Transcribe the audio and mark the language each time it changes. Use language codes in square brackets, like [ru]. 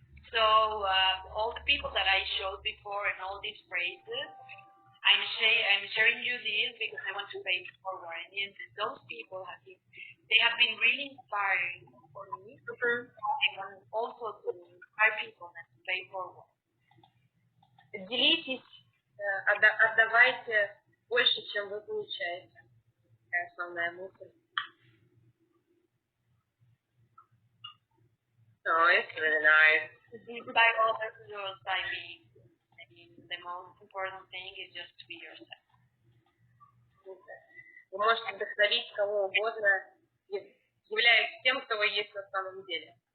[en] So all the people that I showed before and all these phrases, I'm sharing you this because I want to pay it forward. And those people have been really inspiring for me. And also to inspire people and to pay forward. [ru] Делитесь, отдавайте больше, чем вы получаете. Такая основная мысль. [en] Oh, it's really nice. By others, just by being. I mean, the most important thing is just to be yourself. [ru] Вы можете вдохновить кого угодно, являясь тем, кто вы есть на самом деле.